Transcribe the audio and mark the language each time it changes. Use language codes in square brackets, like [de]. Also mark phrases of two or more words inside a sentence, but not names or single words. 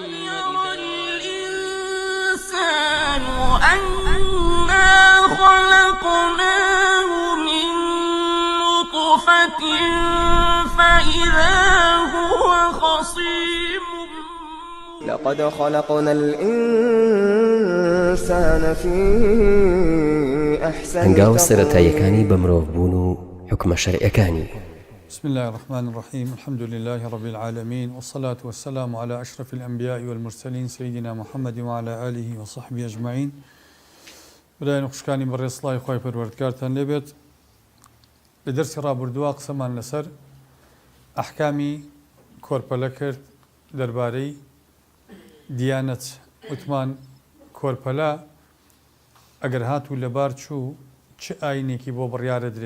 [ar] يرى الإنسان أنا خلقناه من نطفة فإذا هو خصيم لقد خلقنا الإنسان في أحسن [ckb] هەنگاوە سەرەتاییەکانی بە مرۆڤبوون و حکمە شەرعیەکانی. [ar] بسم الله الرحمن الرحيم الحمد لله رب العالمين والصلاة والسلام على أشرف الأنبياء والمرسلين سيدنا محمد وعلى آله وصحبه أجمعين. [ckb] برای نخشکانی بەڕێز سڵای خۆی پەروەردگارتان لێبێت. لە دەرسی ڕابردووە قسەمان لەسەر ئەحکامی کۆرپەلە کرد دەربارەی دیانەت. وتمان کۆرپەلە ئەگەر هاتوو لەبار چوو چ ئاینێکی بۆ بڕیارە درێ.